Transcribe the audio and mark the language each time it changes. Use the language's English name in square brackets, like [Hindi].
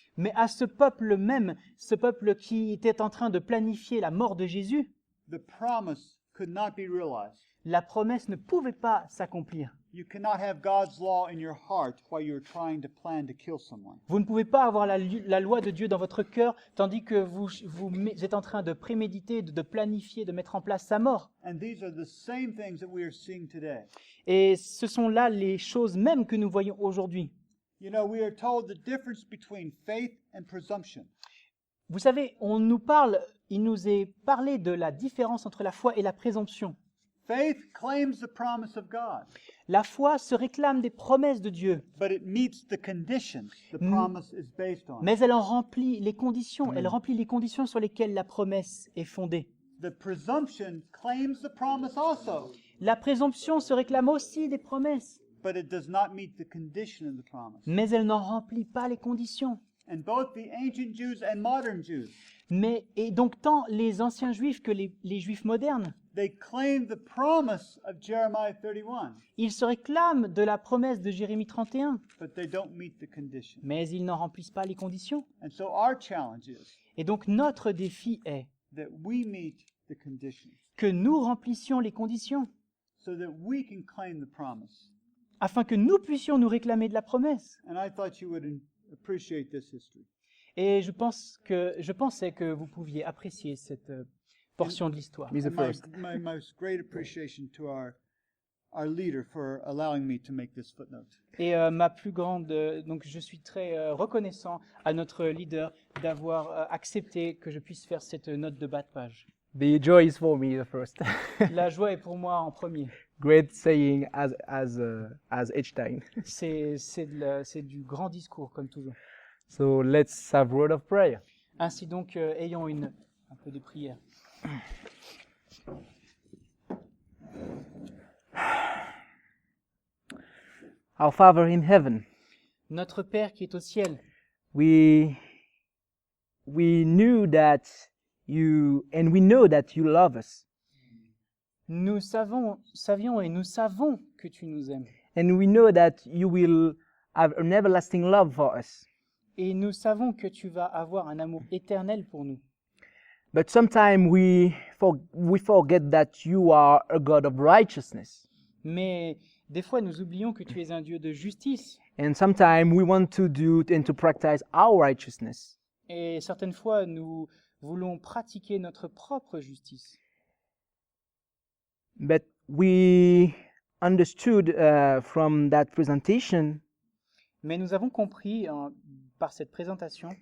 [French] Mais à ce peuple même, ce peuple qui était en train de planifier la mort de Jésus, [English] the promise could not be realized. [French] La promesse ne pouvait pas s'accomplir. [English] You cannot have God's law in your heart while you're trying to plan to kill someone. [French] Vous ne pouvez pas avoir la loi de Dieu dans votre cœur tandis que vous êtes en train de préméditer, de planifier, de mettre en place sa mort. [English] And these are the same things that we are seeing today. [French] Et ce sont là les choses mêmes que nous voyons aujourd'hui. [English] You know, we are told the difference between faith and presumption. [French] Vous savez, il nous est parlé de la différence entre la foi et la présomption. [English] Faith claims the promise of God, [French] La foi se réclame des promesses de Dieu, [English] but it meets the conditions the promise is based on. [French] mais elle en remplit les conditions. Elle remplit les conditions sur lesquelles la promesse est fondée. [English] The presumption claims the promise also, [French] La présomption se réclame aussi des promesses, [English] but it does not meet the condition of the promise. [French] mais elle n'en remplit pas les conditions. [English] And both the ancient Jews and modern Jews, [French] Et donc tant les anciens juifs que les juifs modernes, [English] they claim the promise of Jeremiah 31, [French] ils se réclament de la promesse de Jérémie 31, [English] but they don't meet the condition. [French] mais ils n'en remplissent pas les conditions. [English] And so our challenge is [French] Et donc notre défi est [English] that we meet the conditions [French] que nous remplissions les conditions, [English] so that we can claim the promise. [French] afin que nous puissions nous réclamer de la promesse. [English] And I thought you would appreciate this history. [French] Et je pensais que vous pouviez apprécier cette portion de l'histoire. [English] He's the And first. my most great appreciation to our leader for allowing me to make this footnote. [French] Et donc je suis très reconnaissant à notre leader d'avoir accepté que je puisse faire cette note de bas de page. [English] The joy is for me, the first. [French] La joie est pour moi en premier. [English] Great saying as each time. [French] C'est du grand discours comme toujours. [English] So let's have word of prayer. [French] Ainsi donc, ayons un peu de prière. [English] Our Father in heaven, [French] Notre Père qui est au ciel, [English] we knew that we know that you love us. [French] nous savions et nous savons que tu nous aimes. [English] And we know that you will have an everlasting love for us. [French] Et nous savons que tu vas avoir un amour éternel pour nous. [English] But sometimes we forget that you are a God of righteousness. [French] Mais des fois, nous oublions que tu es un Dieu de justice. [English] And sometimes we want to do and to practice our righteousness. [French] Et certaines fois, nous voulons pratiquer notre propre justice. [English] But we understood from that presentation [French] Mais nous avons compris par cette présentation